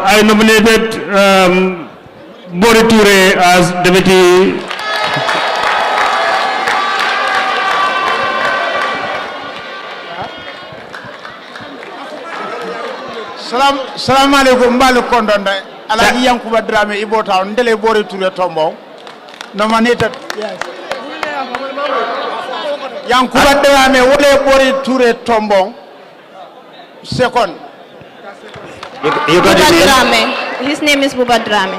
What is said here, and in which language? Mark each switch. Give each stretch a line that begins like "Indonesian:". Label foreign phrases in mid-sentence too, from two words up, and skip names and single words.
English: I nominated Bori Toure as Deputy.
Arabic: سلام عليكم
Mandingo: mbalu kondonde Alaji Yankuba Drame Ibo Town Ndele Bori Toure Tombo nominated Yankuba Drame Wole Bori Toure Tombo second.
English: You got his name? His name is Buba Drame.